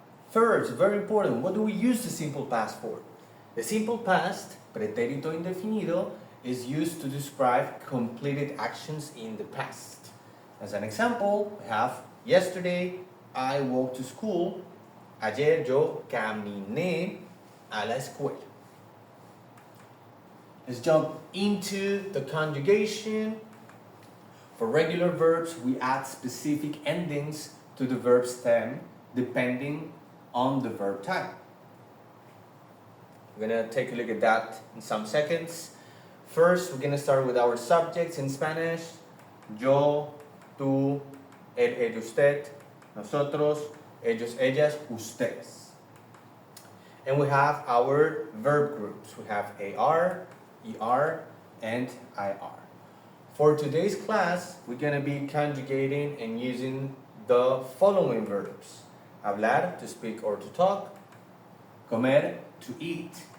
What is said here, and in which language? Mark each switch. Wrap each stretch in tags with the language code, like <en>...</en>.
<en>First, very important, what do we use the simple past for? The simple past, pretérito indefinido, is used to describe completed actions in the past. As an example, we have yesterday I walked to school.</en> <es>Ayer yo caminé a la escuela.</es> <en>Let's jump into the conjugation. For regular verbs, we add specific endings to the verb stem depending on the verb type. We're going to take a look at that in some seconds. First, we're going to start with our subjects in Spanish.</en> <es>Yo, tú, él, ella, usted, nosotros, ellos, ellas, ustedes.</es> <en>And we have our verb groups. We have AR, ER, and IR. For today's class, we're going to be conjugating and using the following verbs. Hablar, to speak or to talk. Comer, to eat.</en>